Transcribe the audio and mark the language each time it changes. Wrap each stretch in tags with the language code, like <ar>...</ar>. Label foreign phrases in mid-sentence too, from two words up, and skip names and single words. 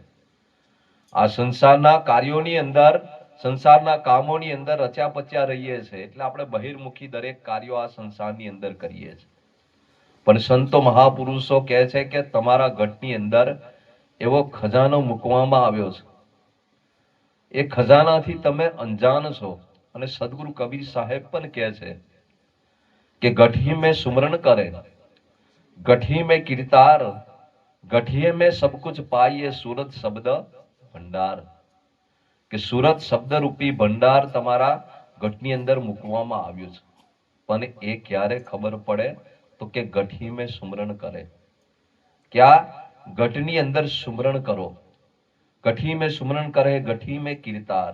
<gu>આ સંસારના કાર્યોની અંદર, સંસારના કામોની અંદર રચ્યા પચ્યા રહીએ છીએ એટલે આપણે બહિર્મુખી દરેક કાર્યો આ સંસારની અંદર કરીએ છીએ. પણ સંતો મહાપુરુષો કહે છે કે તમારા ઘટની અંદર એવો ખજાનો મૂકવામાં આવ્યો છે, એ ખજાનાથી તમે અંજાન છો. અને સદગુરુ કબીર સાહેબ પણ કહે છે કે ગઠી</gu> <hi>में सुमरण करे, गठी में कीर्तार, गठिये में सब कुछ पाइए सूरत शब्द भंडार.</hi> <gu>કે સુરત શબ્દ રૂપી ભંડાર તમારા ઘટની અંદર મૂકવામાં આવ્યું છે. પણ એ ક્યારે ખબર પડે તો કે</gu> <hi>गठी में सुमरण करे.</hi> <gu>ક્યાં? ઘટની અંદર સુમરણ કરો.</gu> <hi>गठी में सुमरण करे, गठी में कीर्तार.</hi>